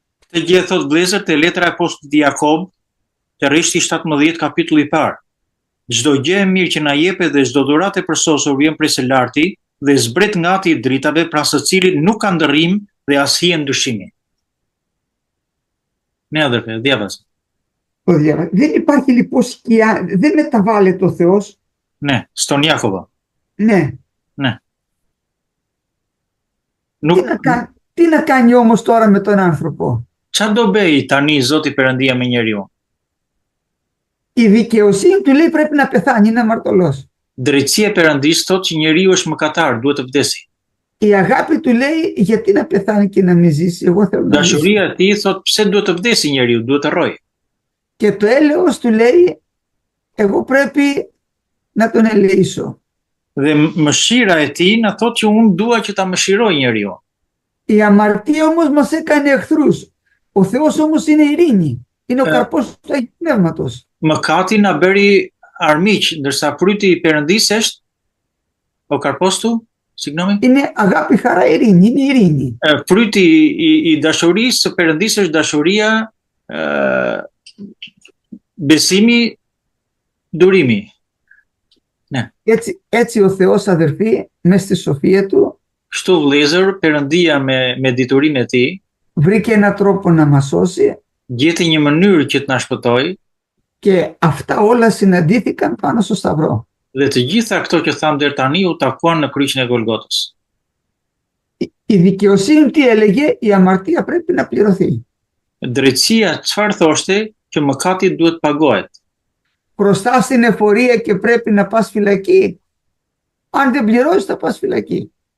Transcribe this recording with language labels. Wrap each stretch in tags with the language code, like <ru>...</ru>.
<sq>Këtë gjë thot vëllezër te letra e apostullit Jakob, te rreshti 17 kapitulli i parë. Çdo gjë e mirë që na jepet dhe çdo dhuratë e përsosur vjen prej së larti dhe zbret nga Ati i dritave, pra së cilit nuk ka ndërrim dhe as hije ndryshimi.</sq> <el>Ναι, αδερφέ, διάβασα. Δεν υπάρχει λοιπόν σκιά, δεν μεταβάλλεται ο Θεός. Ναι, στον Ιάκωβο. Ναι. Ναι. Τι να κάνει όμως τώρα με τον άνθρωπο?</el> <sq>Çfarë do bëj tani Zoti Perëndia me njeriu?</sq> <el>Η δικαιοσύνη του λέει πρέπει να πεθάνει, είναι αμαρτωλός.</el> <sq>Drejtësia e Perëndisë thotë që njeriu është mëkatar, duhet të vdesi.</sq> <el>Η αγάπη του λέει γιατί να πεθάνει και να μην ζήσει, εγώ θέλω να ζήσω.</el> <sq>Dashuria e tij thotë pse duhet të vdesi njeriu, duhet të rrojë.</sq> <el>Και το έλεος του λέει εγώ πρέπει να τον ελεήσω.</el> <sq>Dhe mëshira e tij na thotë që unë dua që ta mëshiroj njeriu.</sq> <el>Η αμαρτία όμως μας έκανε εχθρούς. Ο Θεός όμως είναι ειρήνη. Είναι ο καρπός του Αγίου Πνεύματος.</el> <sq>Mëkati na bëri armiq, ndërsa fryti i Perëndisë është</sq> <el>o karpos tu, signomi? Είναι αγάπη, χαρά, ειρήνη. Είναι ειρήνη.</el> <sq>Fryti i dashurisë së Perëndisë është dashuria, besimi, durimi.</sq> <el>Ναι. Έτσι ο Θεός, αδερφοί, μες στη σοφία του,</el> <sq>Kështu vëllezër, Perëndia me diturinë e tij</sq> <el>βρήκε έναν τρόπο να μας σώσει.</el> <sq>Gjeti një mënyrë që të na shpëtojë.</sq> <el>Και αυτά όλα συναντήθηκαν πάνω στο σταυρό.</el> <sq>Dhe të gjitha këto që tham deri tani u takuan në kryqin e Golgotës.</sq> <el>Η δικαιοσύνη τι έλεγε? Η αμαρτία πρέπει να πληρωθεί.</el> <sq>Drejtësia çfarë thoshte? Që mëkati duhet pagohet.</sq> <el>Χρωστάς την εφορία και πρέπει να πας φυλακή. Αν δεν πληρώσεις θα πας φυλακή.</el>